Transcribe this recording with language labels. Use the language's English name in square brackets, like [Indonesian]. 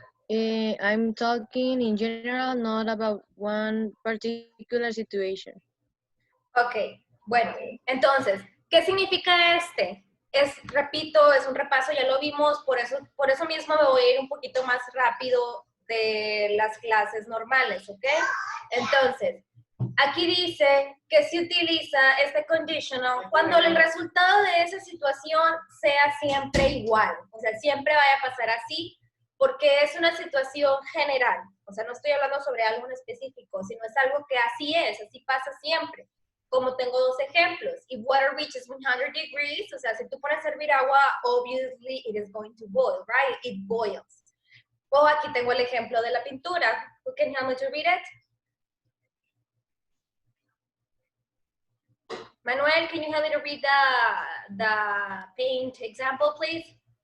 [English] I'm talking in general, not about one particular situation. [Spanish] Ok, bueno, entonces, ¿qué significa este? Repito, es un repaso, ya lo vimos, por eso mismo me voy a ir un poquito más rápido de las clases normales, ¿ok? Entonces, aquí dice que se utiliza este conditional cuando el resultado de esa situación sea siempre igual, o sea, siempre vaya a pasar así, porque es una situación general, o sea, no estoy hablando sobre algo en específico, sino es algo que así es, así pasa siempre. Como tengo dos ejemplos, [English] if water reaches 100 degrees, [Spanish] o sea, si tú pones a hervir agua, [English] obviously it is going to boil, right? It boils. [Spanish] O aquí tengo el ejemplo de la pintura. [English] Who can help me to read it? Manuel, can you help me to read the paint example, please?